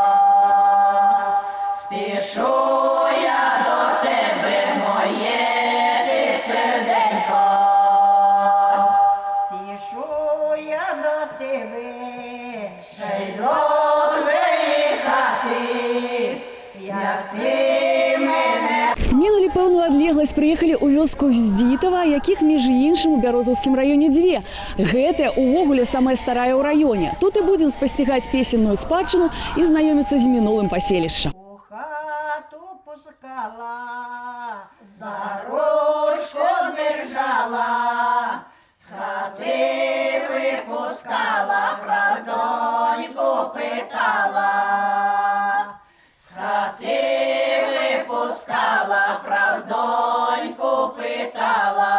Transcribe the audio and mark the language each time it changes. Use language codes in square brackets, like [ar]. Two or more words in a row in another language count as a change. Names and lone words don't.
[uk] спішу я до тебе, моє ти серденько, спішу я до тебе, ще й до твоєї хати, як ти мене. [be] Мінулі пэўную адлегласць, прыехалі ў вёску Здзітава, якіх, між іншым, у Бярозаўскім раёне дзве. Гэтая, увогуле, самая старая ў раёне. Тут і будзем спасцігаць песенную спадчыну і знаёміцца з мінулым паселішча. [uk] У хату пускала, за ручку держала, з хати випускала, про доньку питала, з хати випускала, про доньку питала.